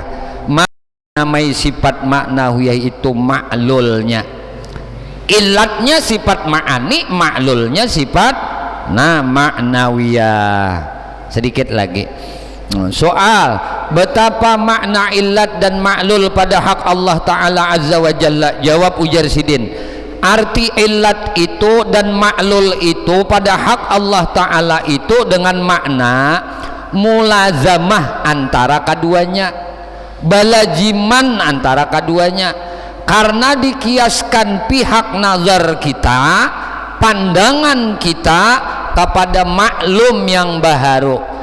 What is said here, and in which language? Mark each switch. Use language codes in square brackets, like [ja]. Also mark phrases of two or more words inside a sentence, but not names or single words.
[id] Namai sifat ma'nawiyah itu ma'lulnya. Illatnya sifat ma'ani, ma'lulnya sifat ma'nawiyah. Sedikit lagi soal betapa makna illat dan ma'lul pada hak [ar] الله تعالى عز وجل. [id] Jawab ujar Sidin, arti illat itu dan ma'lul itu pada hak [ar] الله تعالى [id] itu dengan makna mulazamah antara keduanya, balajiman antara keduanya. Karena dikiaskan pihak nazar kita, pandangan kita kepada maklum yang baharu.